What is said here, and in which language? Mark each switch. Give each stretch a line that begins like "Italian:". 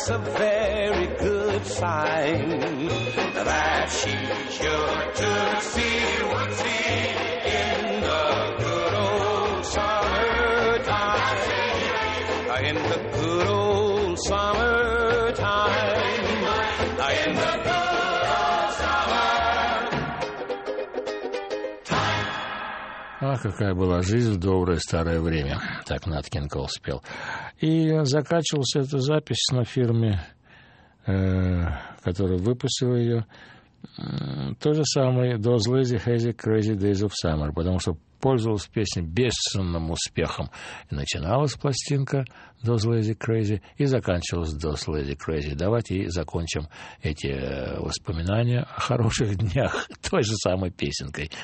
English: mind that she's your tootsie wootsie in the good old summer time. In the good old summer time. In the good old summer time.
Russian: Ах, какая была жизнь в доброе старое время. Так Нат Кинг Кол спел. И закачивалась эта запись на фирме, которая выпустила ее. То же самое
English: «Those Lazy, Hazy, Crazy Days of Summer»,
Russian: потому что пользовалась песней бешеным успехом. И начиналась пластинка
English: «Those Lazy, Crazy»
Russian: и заканчивалась «Those Lazy, Crazy». Давайте и закончим эти воспоминания о хороших днях той же самой песенкой.